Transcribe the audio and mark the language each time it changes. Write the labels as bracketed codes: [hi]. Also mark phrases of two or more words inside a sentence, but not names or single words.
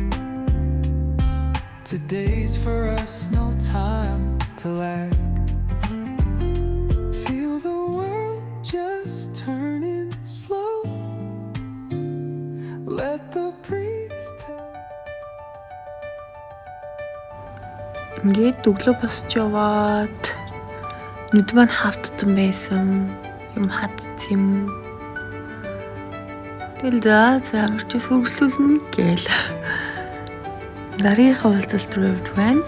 [en] Today's for us, no time to lag. Feel the world just turning slow. Let the breeze tell. [mn] Ингээд өглөө босч яваад нүд маань хавтсан байсан. Юм хатсан. Тэгэл за ямар ч сүргслүүлнэ гээл. Дараагийн уулзалт руу явж байна.